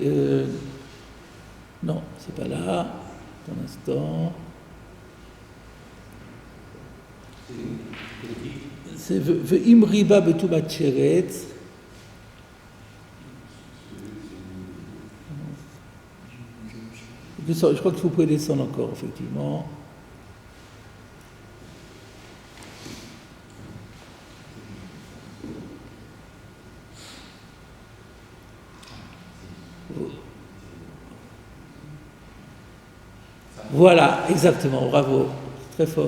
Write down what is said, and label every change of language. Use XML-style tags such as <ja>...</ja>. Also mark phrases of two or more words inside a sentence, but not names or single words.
<fr>Non, c'est pas là. Un instant.</fr> <he>C'est ואם ריבה בטומאת שרץ.</he> <fr>Je crois que vous pouvez descendre encore, effectivement. Voilà, exactement, bravo, très fort.</fr>